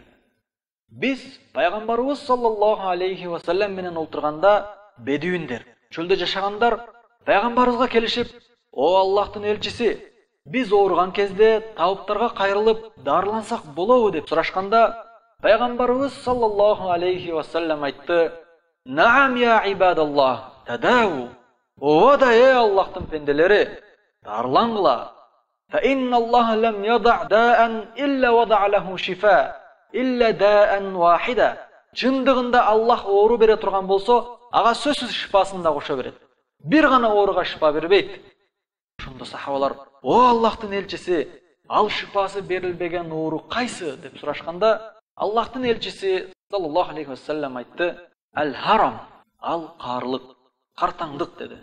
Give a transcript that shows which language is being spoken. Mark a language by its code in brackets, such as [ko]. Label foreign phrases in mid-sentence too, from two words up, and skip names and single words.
[ky] Биз пайгамбарыбыз [ar] صلى الله عليه وسلم [ky] менен олтурганда бедуиндер, чөлдө жашагандар пайгамбарыбызга келишип: "О Аллахтын элчиси, биз ооруган кезде табыптарга кайрылып дарылансак болобу?" деп сурашканда, пайгамбарыбыз [ar] صلى الله عليه وسلم [ky] айтты: [ar] "نعم يا عباد الله تداووا." [ky] Ооба да Аллахтын пенделери, дарылангыла. [ar] فإن الله لم يضع داء إلا وضع له شفاء إلا داء واحدا. [ky] Чындыгында Аллах оору бере турган болсо, ага сөзсүз шифасын да кошо берет. Бир гана ооруга шифа бербейт. Ошондо сахабалар: "О Аллахтын элчиси, ал шифасы берилбеген оору кайсы?" деп сурашканда, Аллахтын элчиси [ar] صلى الله عليه وسلم [ky] айтты: "Ал-харам, ал карлык, картаңдык" деди.